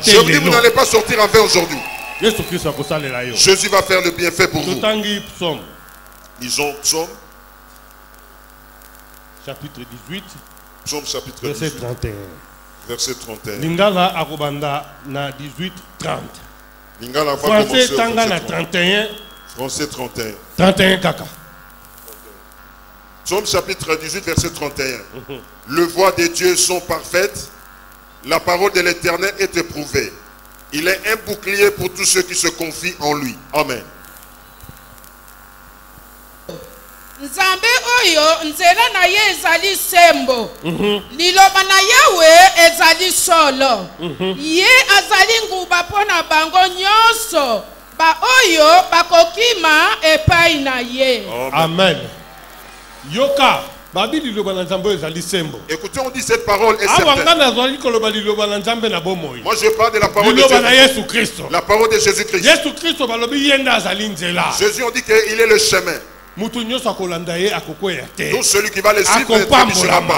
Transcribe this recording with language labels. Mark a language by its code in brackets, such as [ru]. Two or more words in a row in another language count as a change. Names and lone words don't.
[fr] Je vous dis, vous n'allez pas sortir en vain aujourd'hui. Jésus va faire le bienfait pour vous. Lisons Psaume chapitre 18, Psaume chapitre 18, verset 31. Verset 31. [ln] Lingala akobanda na 18, 30. [fr] Lingala va Français commencer [ln] tanga na [fr] au 31. Français 31. [ln] 31 kaka. [fr] Psaume chapitre 18, verset 31. Les voies de Dieu sont parfaites. La parole de l'Éternel est éprouvée. Il est un bouclier pour tous ceux qui se confient en lui. Amen. [ln] Nzambe oyo nzela na ye ezali sembo. Liloba na yawe ezali solo. Ye azali nguba pona bango nyonso. Ba oyo bakokima epai na ye. Amen. Yoka. [fr] Écoutez, on dit cette parole est certaine. Moi je parle de la parole de Dieu. La parole de Jésus-Christ. Jésus on dit qu'il est le chemin. Donc celui qui va le suivre ne sera pas.